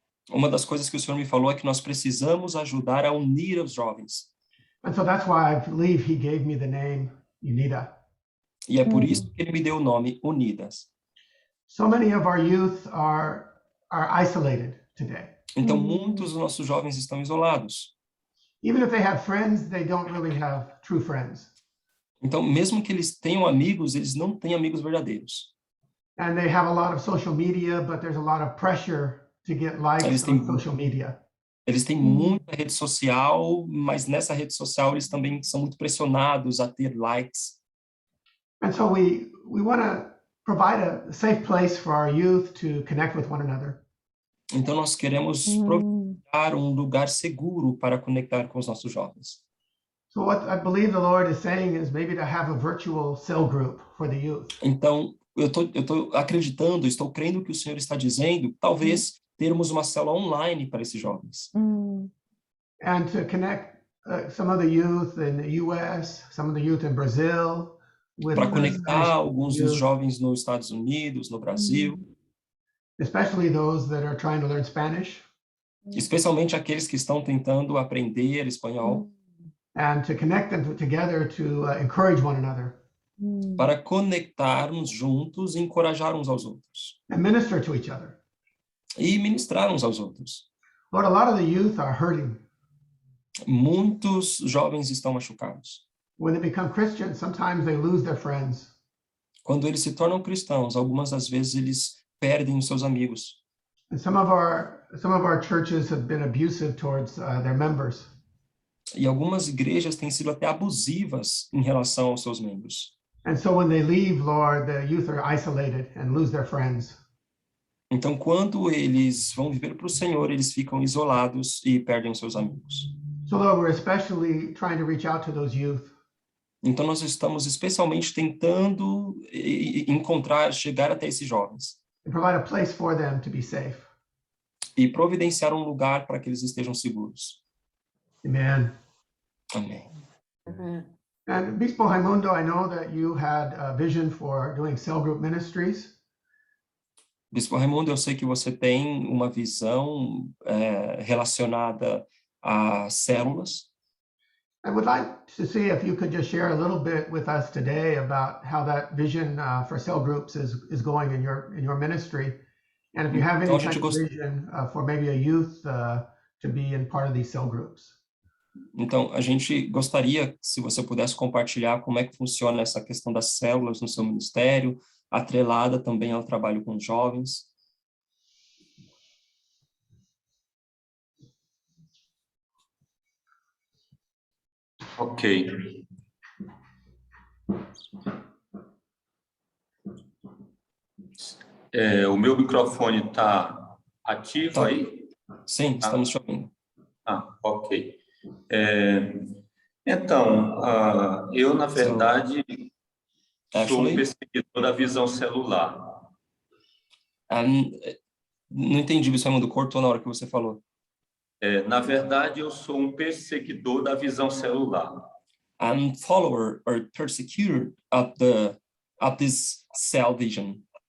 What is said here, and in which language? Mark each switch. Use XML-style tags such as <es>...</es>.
<pt>Uma das coisas que o Senhor me falou é que nós precisamos ajudar a unir os jovens.</pt> <en>And so that's why I believe he gave me the name UNITA.</en> <pt>E é por isso que ele me deu o nome Unidas.</pt> <en>So many of our youth are isolated today.</en> <pt>Então, muitos dos nossos jovens estão isolados.</pt> <en>Even if they have friends, they don't really have true friends.</en> <pt>Então, mesmo que eles tenham amigos, eles não têm amigos verdadeiros.</pt> <en>And they have a lot of social media, but there's a lot of pressure to get likes on social media.</en> <pt>Eles têm muita rede social, mas nessa rede social eles também são muito pressionados a ter likes.</pt> <en>And so we want to provide a safe place for our youth to connect with one another.</en> <pt>Então nós queremos providenciar um lugar seguro para conectar com os nossos jovens.</pt> <en>So what I believe the Lord is saying is maybe to have a virtual cell group for the youth.</en> <pt>Então eu tô acreditando, estou crendo que o Senhor está dizendo, talvez termos uma célula online para esses jovens.</pt> <en>And to connect some of the youth in the US, some of the youth in Brazil, with</en> <pt>para conectar alguns dos</pt> <en>youth,</en> <pt>jovens nos Estados Unidos, no Brasil,</pt> <en>especially those that are trying to learn Spanish,</en> <pt>especialmente aqueles que estão tentando aprender espanhol,</pt> <en>and to connect them together to encourage one another</en> <pt>para conectarmos juntos e encorajar uns aos outros,</pt> <en>and minister to each other.</en> <pt>e ministrar uns aos outros.</pt> <en>Lord, a lot of the youth are hurting.</en> <pt>Muitos jovens estão machucados.</pt> <en>When they become Christians, sometimes they lose their friends.</en> <pt>Quando eles se tornam cristãos, algumas das vezes eles perdem os seus amigos.</pt> <en>And some of our churches have been abusive towards their members.</en> <pt>E algumas igrejas têm sido até abusivas em relação aos seus membros.</pt> <en>And so when they leave, Lord, the youth are isolated and lose their friends.</en> <pt>Então, quando eles vão viver para o Senhor, eles ficam isolados e perdem os seus amigos.</pt> <en>So Lord, we're especially trying to reach out to those youth.</en> <pt>Então, nós estamos especialmente tentando encontrar, chegar até esses jovens.</pt> <en>And provide a place for them to be safe.</en> <pt>E providenciar um lugar para que eles estejam seguros.</pt> <en>Amen.</en> <pt>Amém.</pt> <en>And Bispo Raimundo, I know that you had a vision for doing cell group ministries.</en> <pt>Bispo Raimundo, eu sei que você tem uma visão relacionada a células.</pt> <en>I would like to see if you could just share a little bit with us today about how that vision for cell groups is going in your ministry, and if you have any</en> <pt>Então,</pt> <en>type of vision for maybe a youth to be in part of these cell groups.</en> <pt>Então, a gente gostaria, se você pudesse compartilhar como é que funciona essa questão das células no seu ministério, atrelada também ao trabalho com jovens. Ok. O meu microfone está ativo Tá. aí? Sim, estamos te ouvindo. Ok. Então, eu, na verdade, sou um perseguidor da visão celular. Não entendi, Bispo Raimundo, cortou na hora que você falou. Na verdade, eu sou um perseguidor da visão celular.</pt> <en>I'm follower or persecutor of this cell vision.</en>